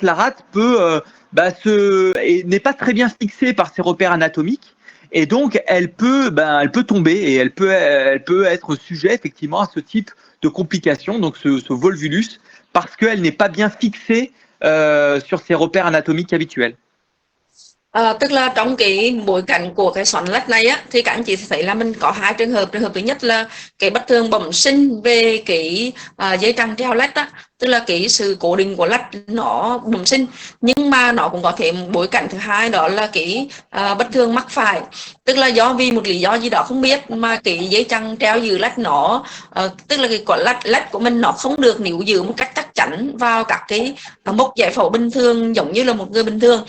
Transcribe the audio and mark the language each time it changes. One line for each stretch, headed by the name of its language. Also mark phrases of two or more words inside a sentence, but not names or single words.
French: La rate n'est pas très bien fixée par ses repères anatomiques et donc elle peut tomber et elle peut être sujet effectivement à ce type de complications, donc ce volvulus, parce qu'elle n'est pas bien fixée sur ses repères anatomiques habituels.
Vietnamese: Tức là trong cái bối cảnh của cái xoắn lách này á, thì các anh chị thấy là mình có hai trường hợp. Trường hợp thứ nhất là cái bất thường bẩm sinh về cái dây chằng treo lách á, tức là cái sự cố định của lách nó bẩm sinh, nhưng mà nó cũng có thể bối cảnh thứ hai, đó là cái bất thường mắc phải, tức là do vì một lý do gì đó không biết mà cái dây chằng treo giữ lách nó tức là cái quả lách của mình nó không được níu giữ một cách chắc chắn vào các cái mốc giải phẫu bình thường giống như là một người bình thường.